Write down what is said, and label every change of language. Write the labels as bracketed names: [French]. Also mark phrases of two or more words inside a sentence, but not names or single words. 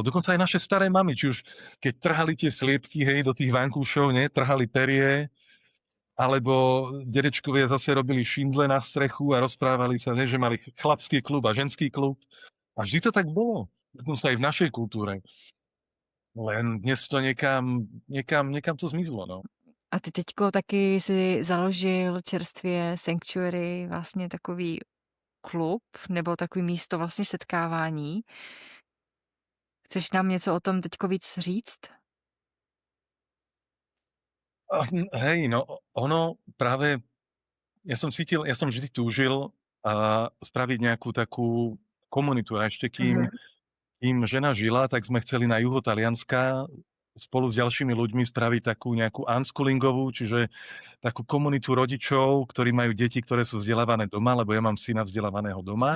[Slovak] Dokonca aj naše staré mamy, či už keď trhali tie sliepky, hej, do tých vankúšov, nie, trhali perie, alebo dedečkovia zase robili šindle na strechu a rozprávali sa, ne, že mali chlapský klub a ženský klub. A vždy to tak bolo. Dokonca aj v našej kultúre. Len dnes to niekam to zmizlo, no. [Czech] A ty teďko taky si založil čerstvě Sanctuary, vlastně takový klub nebo takový místo vlastně setkávání. Chceš nám něco o tom teďko víc říct? [Slovak] Hej, no ono práve, ja som vždy túžil spraviť nejakú takú komunitu. A ešte Mhm. kým žena žila, tak sme chceli na juho Talianska spolu s ďalšími ľuďmi spraviť takú nejakú unschoolingovú, čiže takú komunitu rodičov, ktorí majú deti, ktoré sú vzdelávané doma, lebo ja mám syna vzdelávaného doma.